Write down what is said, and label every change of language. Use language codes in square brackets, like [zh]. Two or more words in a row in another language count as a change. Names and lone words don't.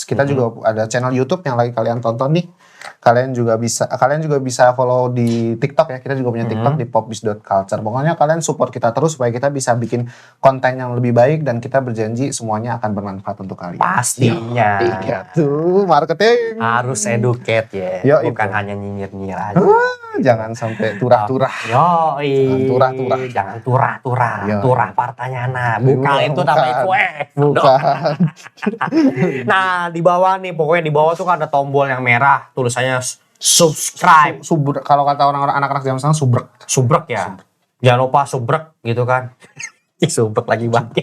[id] Kita juga ada channel YouTube yang lagi kalian tonton nih. Kalian juga bisa follow di TikTok ya. Kita juga punya TikTok di popbiz.culture. Pokoknya kalian support kita terus supaya kita bisa bikin konten yang lebih baik dan kita berjanji semuanya akan bermanfaat untuk kalian. Pastinya. Iya tuh, marketing. Harus educate ya. Bukan hanya nyinyir-nyinyir aja. Jangan sampai turah-turah. Jangan turah-turah. Turah partanyana. Bukan itu namanya kue. Bukan. Nah, di bawah nih, pokoknya di bawah tuh kan ada tombol yang merah. Tulisannya subscribe. Kalau kata orang-orang anak-anak zaman sekarang Subrek ya. Jangan lupa subrek gitu kan. Subrek lagi banget.